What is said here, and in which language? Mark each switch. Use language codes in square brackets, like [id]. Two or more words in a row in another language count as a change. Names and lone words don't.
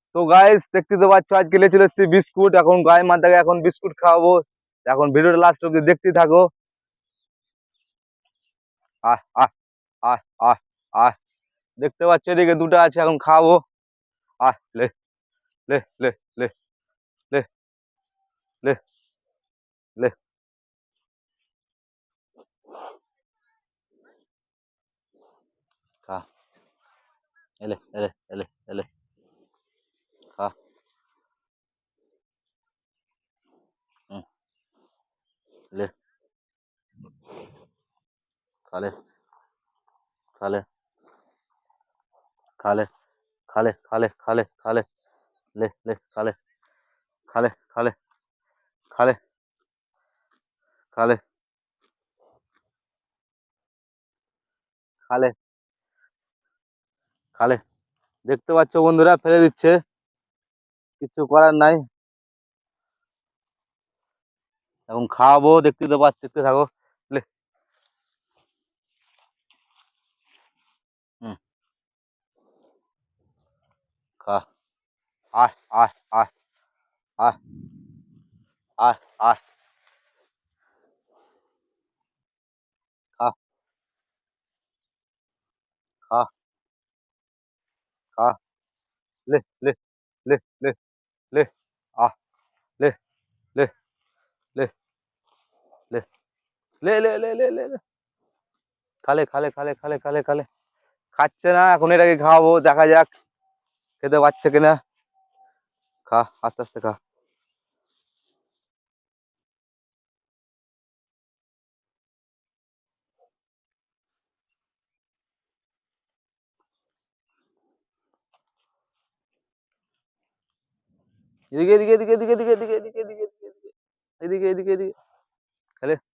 [bn] তো গাইস দেখতে তো পাচ্ছ আজকে নিয়ে চলে এসেছি বিস্কুট। এখন গায়ে মাথাকে এখন বিস্কুট খাওয়াবো। এখন ভিডিওটা লাস্ট অব্দি দেখতে থাকো। আহ আহ আহ আহ আহ দেখতে পাচ্ছ এদিকে দুটো আছে, এখন খাওয়াবো। লে লে লে লে লে লে লে খা। এলে এলে এলে এলে খা। হুম, লে খালে খালে খালে খালে খালে খালে খালে লে লে খালে খালে খালে খালে খালে খালে খালে। দেখতে পাচ্ছ বন্ধুরা ফেলে দিচ্ছে, কিছু করার নাই। এখন খাওয়াবো, দেখতে তো পাচ্ছ, দেখতে থাকো। লে হুম, খা। আয় আয় আয় আয় আয় আয় খা খা খা। লে লে লে লে লে আহ লে লে লে লে লে লে লে লে লে লে। খালে খালে খালে খালে খালে খালে। খাচ্ছে না, এখন এটাকে খাওয়াবো, দেখা যাক খেতে পাচ্ছে কিনা। খা, আস্তে আস্তে খা। এদিকে এদিকে এদিকে এদিকে এদিকে এদিকে এদিকে এদিকে এদিকে এদিকে এদিকে খালে।